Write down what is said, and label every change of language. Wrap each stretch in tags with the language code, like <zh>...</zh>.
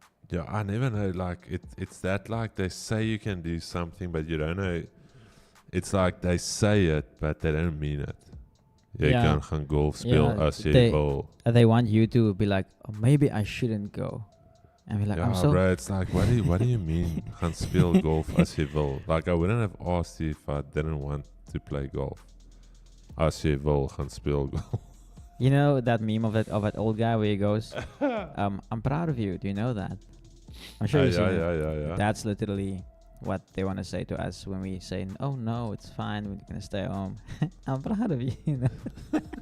<en>Yeah, I never know, like, it's that, like, they say you can do something, but you don't know. It's like they say it, but they don't mean it.</en> <af>Jy kan gaan golf speel as jy wil.</af> <en>They want you to be like, oh, maybe I shouldn't go. And be like, I'm so... bro, it's like, what do you mean,</en> <af>gaan speel golf as jy wil?</af> <en>Like, I wouldn't have asked you if I didn't want to play golf.</en> <af>As jy wil, gaan speel golf.</af> <en>You know that meme of that old guy where he goes, I'm proud of you. Do you know that? I'm sure you've seen it. Yeah. That's literally what they want to say to us when we say, oh no, it's fine, we're going to stay home. I'm proud of you, you know?</en>